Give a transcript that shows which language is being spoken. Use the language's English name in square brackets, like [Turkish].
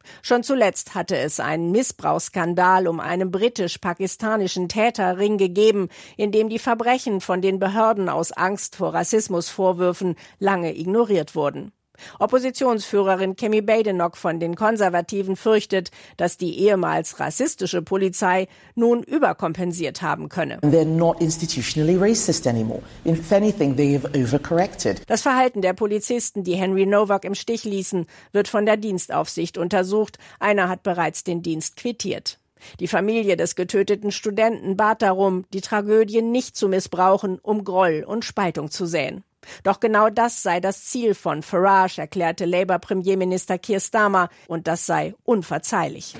[German] Schon zuletzt hatte es einen Missbrauchsskandal um einen britisch-pakistanischen Täterring gegeben, in dem die Verbrechen von den Behörden aus Angst vor Rassismusvorwürfen lange ignoriert wurden. Oppositionsführerin Kemi Badenoch von den Konservativen fürchtet, dass die ehemals rassistische Polizei nun überkompensiert haben könne. [English] They're not institutionally racist anymore. If anything, they have overcorrected. [German] Das Verhalten der Polizisten, die Henry Novak im Stich ließen, wird von der Dienstaufsicht untersucht. Einer hat bereits den Dienst quittiert. Die Familie des getöteten Studenten bat darum, die Tragödie nicht zu missbrauchen, um Groll und Spaltung zu säen. Doch genau das sei das Ziel von Farage, erklärte Labour-Premierminister Keir Starmer, und das sei unverzeihlich.